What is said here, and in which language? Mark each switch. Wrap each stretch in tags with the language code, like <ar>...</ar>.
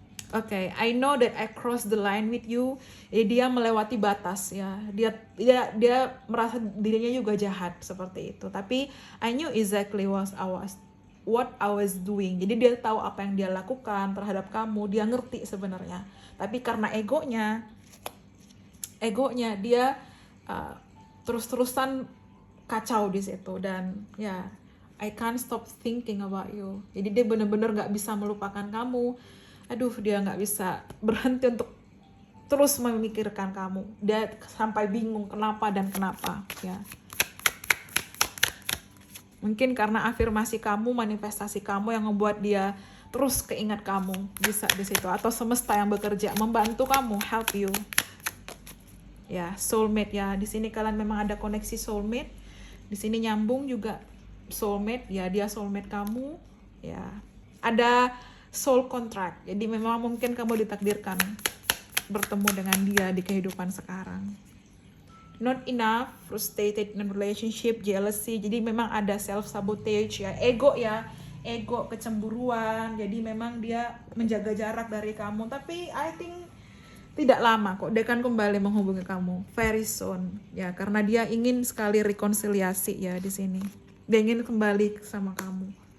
<en>Okay, I know that I crossed the line with you.</en> <id>Dia melewati batas ya. Dia merasa dirinya juga jahat seperti itu. Tapi</id> <en>I knew exactly what I was doing.</en> <id>Jadi dia tahu apa yang dia lakukan terhadap kamu. Dia ngerti sebenarnya. Tapi karena egonya dia terus-terusan kacau di situ, dan ya</id> <en>I can't stop thinking about you.</en> <id>Jadi dia benar-benar nggak bisa melupakan kamu. Aduh, dia nggak bisa berhenti untuk terus memikirkan kamu. Dia sampai bingung kenapa dan kenapa, ya. Mungkin karena afirmasi kamu, manifestasi kamu yang membuat dia terus keingat kamu, bisa di situ. Atau semesta yang bekerja membantu kamu,</id> <en>help you.</en> <id>Ya, soulmate ya. Di sini kalian memang ada koneksi soulmate. Di sini nyambung juga soulmate, ya, dia soulmate kamu, ya. Ada soul contract. Jadi memang mungkin kamu ditakdirkan bertemu dengan dia di kehidupan sekarang.</id> <en>Not enough, frustrated in relationship, jealousy.</en> <id>Jadi memang ada self sabotage, ya, ego, kecemburuan. Jadi memang dia menjaga jarak dari kamu. Tapi</id> <en>I think</en> <id>tidak lama kok, dia akan kembali menghubungi kamu</id> <en>very soon,</en> <id>ya, karena dia ingin sekali rekonsiliasi, ya, di sini. Dia ingin kembali sama kamu.</id>